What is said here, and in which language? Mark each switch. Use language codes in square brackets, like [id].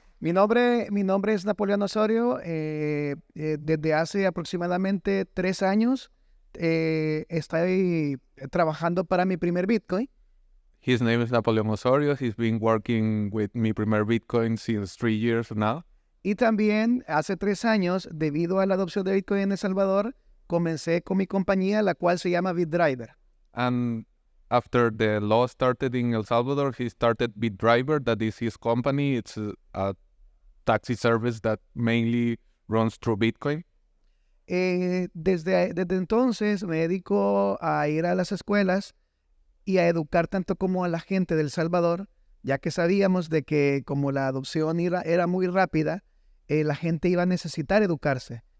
[es] Mi nombre es Napoleon Osorio. Desde hace aproximadamente 3 años estoy trabajando para mi primer Bitcoin. [en] His name is Napoleon Osorio. He's been working with Mi Primer Bitcoin since 3 years now. [es] Y también hace 3 años, debido a la adopción de Bitcoin en El Salvador, comencé con mi compañía, la cual se llama BitDriver. [en] And after the law started in El Salvador, he started BitDriver. That is his company. It's a taxi service that mainly runs through Bitcoin. [es] Desde entonces me dedico a ir a las escuelas y a educar tanto como a la gente de El Salvador, ya que sabíamos de que como la adopción era muy rápida, la gente iba a necesitar educarse.